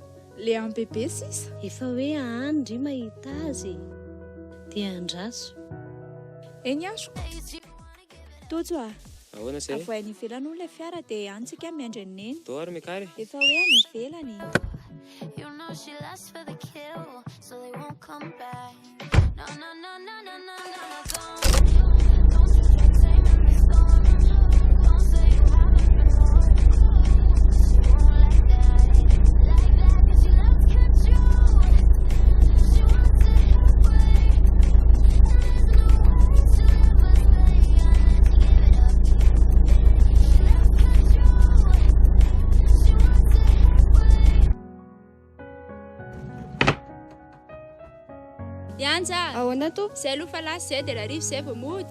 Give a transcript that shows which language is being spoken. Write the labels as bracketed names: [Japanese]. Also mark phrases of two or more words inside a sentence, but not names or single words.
[Malagasy] Le amin'ny bebe sisa. Efa hoe andry mahita azy dia andraso. Eny aso. Tojo a. Ahoana zay? Avoay any ivelany hono ilay fiara dia antsika miandry ny neny. Tô ary mikary. Efa hoe any ivelany. [English] You know she lasts for the kill, so they won't come back. No, no, no, no, no, no, no, no, don't you try taming the storm. Don't say you haven't been born. She won't like that, 'cause she loves control. She wants it her way, and there's no way she'll ever stay unless you give it up. She loves control. She wants it her way. [Malagasy] Yanja. Ahoana to? Zay aloha fa lasy zay dia larivo zay vao mody.